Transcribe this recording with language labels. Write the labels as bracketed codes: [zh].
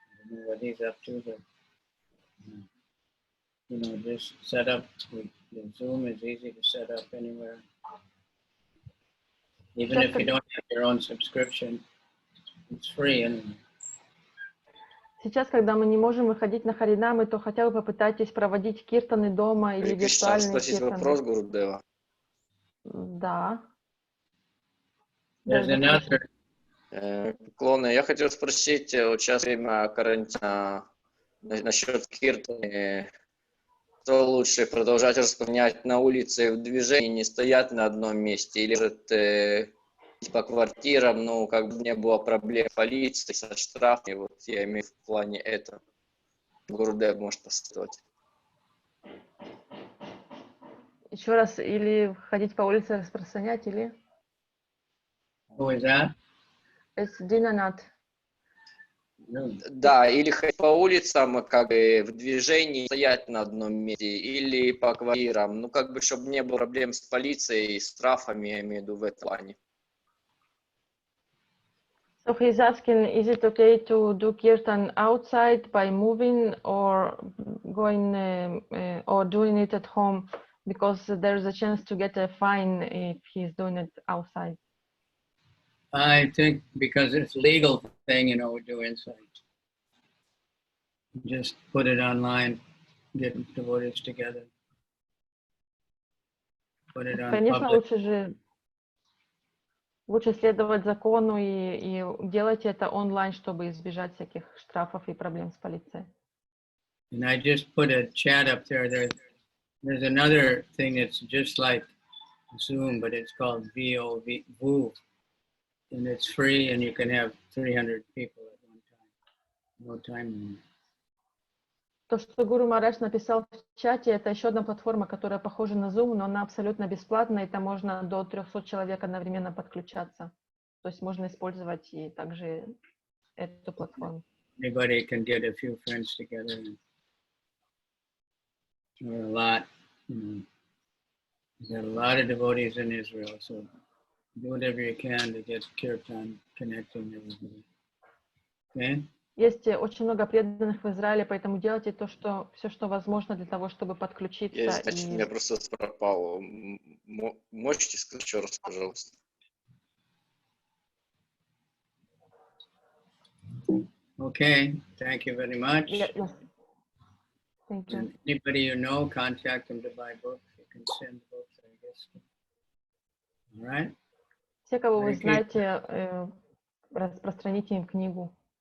[en] I don't know what he's up to, but you know, just set up. The Zoom is easy to set up anywhere. Even if you don't have your own subscription, it's free anyway. [ru] Сейчас, когда мы не можем выходить на Харинамы, то хотя бы попытайтесь проводить киртаны дома или виртуальные спросить киртаны. Вопрос, Гурудева. Да. [en] There's another. [ru] Поклоны. Я хотел спросить, вот сейчас время карантина, насчет киртаны. Что лучше, продолжать распространять на улице в движении, не стоять на одном месте, или же по квартирам, ну, как бы не было проблем полиции со штрафами, вот я имею в плане этого. Гурудев может посоветовать. Еще раз, или ходить по улице распространять, или... [en] Who is that? It's Dinanat. No. [ru] Да, или ходить по улицам, как бы в движении, стоять на одном месте, или по квартирам, ну, как бы, чтобы не было проблем с полицией, с штрафами, я имею в виду в этом плане. [en] So he's asking, is it okay to do kirtan outside by moving or going or doing it at home, because there's a chance to get a fine if he's doing it outside? I think because it's a legal thing, we do inside. Just put it online, get devotees together. Put it on [ru] Конечно, [en] public. [ru] лучше следовать закону и делать это онлайн, чтобы избежать всяких штрафов и проблем с полицией. [en] And I just put a chat up there. There's another thing that's just like Zoom, but it's called VOV, and it's free, and you can have 300 people at one time. No time limit. [ru] То, что Гуру Махарадж написал в чате, это еще одна платформа, которая похожа на Zoom, но она абсолютно бесплатная, и там можно до 300 человек одновременно подключаться. То есть можно использовать и также эту платформу. [en] Anybody can get a few friends together, or a lot. There's a lot of devotees in Israel, so do whatever you can to get kirtan connecting everybody. Okay? [ru] Есть очень много преданных в Израиле, поэтому делайте все, что возможно для того, чтобы подключиться. Значит, у меня просто пропало. Можете сказать еще раз, пожалуйста? [en] Okay, thank you very much. Yes. Thank you. And anybody you know, contact them to buy books. You can send books, I guess. All right? [ru] Все, кого вы знаете, распространите им книгу.